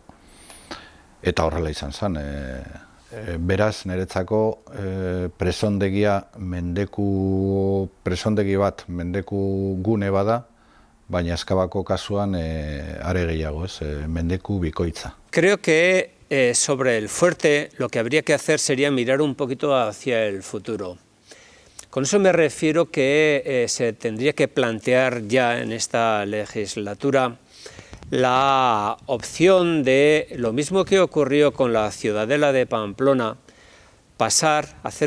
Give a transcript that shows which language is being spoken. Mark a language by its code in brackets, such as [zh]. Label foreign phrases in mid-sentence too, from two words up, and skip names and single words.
[eu] Eta horrela izan zen. Beraz, niretzako presondegi bat mendeku gune bada, baina Ezkabako kasuan are gehiago, mendeku bikoitza. [es] Creo que sobre el fuerte lo que habría que hacer sería mirar un poquito hacia el futuro. Con eso me refiero que se tendría que plantear ya en esta legislatura la opción de, lo mismo que ocurrió con la Ciudadela de Pamplona, pasar a hacer